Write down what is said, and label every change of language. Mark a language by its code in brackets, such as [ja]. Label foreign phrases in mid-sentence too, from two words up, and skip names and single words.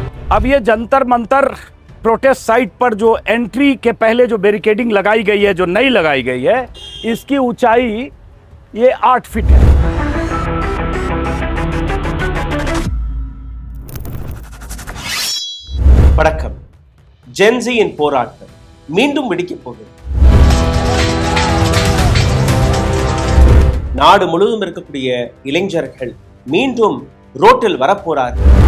[hi] अब ये जंतर मंतर [en] protest site [hi] पर जो एंट्री के पहले जो बैरिकेडिंग लगाई गई है, जो नई लगाई गई है, इसकी ऊंचाई ये 8 फीट है। [ta] வணக்கம். ஜென்சியின் போராட்டம் மீண்டும் வெடிக்கப் போகிறது. நாடு முழுவதும் இருக்கக்கூடிய இளைஞர்கள் மீண்டும் ரோட்டில் வரப்போறார்கள்.